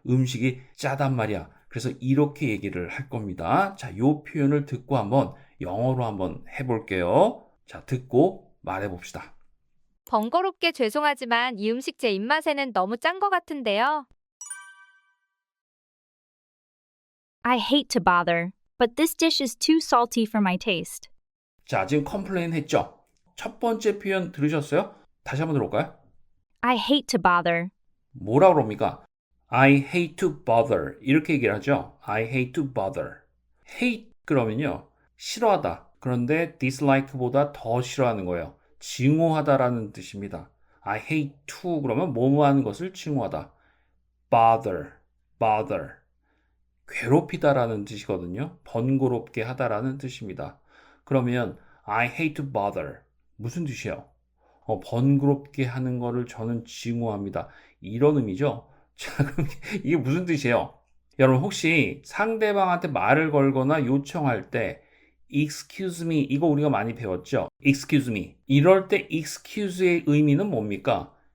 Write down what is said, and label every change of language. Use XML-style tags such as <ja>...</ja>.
<ko>음식이 짜단 말이야. 그래서 이렇게 얘기를 할 겁니다. 자, 요 표현을 듣고 한번 영어로 한번 해볼게요. 자, 듣고 말해봅시다. 번거롭게 죄송하지만 이 음식 제 입맛에는 너무 짠 것 같은데요.</ko> <en>I hate to bother, but this dish is too salty for my taste.</en> <ko>자, 지금 컴플레인 했죠? 첫 번째 표현 들으셨어요? 다시 한번 들어볼까요?</ko> <en>I hate to bother.</en> <ko>뭐라 그럽니까?</ko> <en>I hate to bother</en> <ko>이렇게 얘기를 하죠.</ko> <en>I hate to bother. hate</en> <ko>그러면요. 싫어하다. 그런데 dislike보다 더 싫어하는 거예요. 증오하다라는 뜻입니다.</ko> <en>I hate to</en> <ko>그러면 뭐뭐 하는 것을 증오하다.</ko> <en>bother, bother.</en> <ko>괴롭히다라는 뜻이거든요. 번거롭게 하다라는 뜻입니다.</ko> <en>그러면 I hate to bother.</en> <ko>무슨 뜻이에요? 번거롭게 하는 거를 저는 증오합니다. 이런 의미죠. 자, 그럼 이게 무슨 뜻이에요? 여러분 혹시 상대방한테 말을 걸거나 요청할 때</ko> <en>excuse me</en> <ko>이거 우리가 많이 배웠죠? excuse me 이럴 때 excuse의 의미는 뭡니까?</ko>